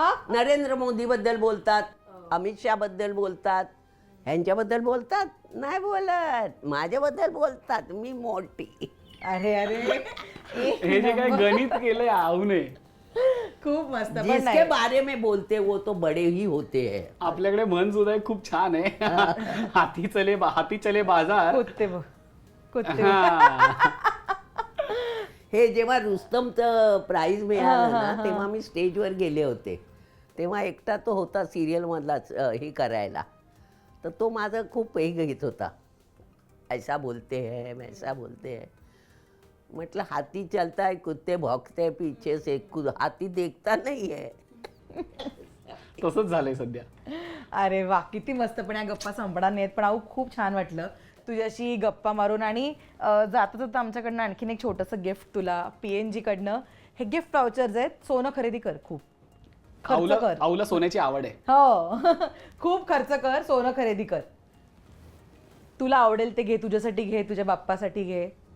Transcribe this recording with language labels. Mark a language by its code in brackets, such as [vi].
[mr] नरेंद्र मोदी बद्दल बोलतात, अमित शाह बद्दल बोलतात, ह्यांच्याबद्दल बोलतात, नाही बोलत. माझ्याबद्दल बोलतात, मी मोठी. अरे अरे, हे जे काय गणित केलंय आवने, खूप मस्त. पण [hi] जिसके [mr] नाही, [hi] बारे में बोलते वो तो बड़े ही होते हैं. [mr] आपल्याकडे म्हण सुद्धा एक खूप छान आहे. [hi] हाती चले बाजार. [mr] कुत्ते बघ, कुत्ते. हा. हे जेव्हा रुस्तमचं प्राईज मिळालं ना, तेव्हा मी स्टेजवर गेले होते. तेव्हा एकटा तो होता सिरियलमधलाच हे करायला. तर तो माझं खूप हे घेत होता, [hi] ऐसा बोलते है वैसा बोलते है. [mr] म्हटलं [hi] हाथी चलता है कुत्ते भौंकते हैं पीछे से, हाथी देखता नहीं है. [mr] तसंच झालंय सध्या. अरे वा, किती मस्त. पण या गप्पा संपणार नाहीत. पण अहो, खूप छान वाटलं तुझ्याशी गप्पा मारून. आणि जाता जाता आमच्याकडनं आणखीन एक छोटंसं गिफ्ट तुला PNG कडनं. हे गिफ्ट वाउचर्स आहेत, सोनं खरेदी कर, खूप खर्च कर. आऊला सोन्याची आवड आहे. हो खूप खर्च कर, सोनं खरेदी कर. तुला आवडेल ते घे, तुझ्यासाठी घे, तुझ्या बाप्पासाठी घे.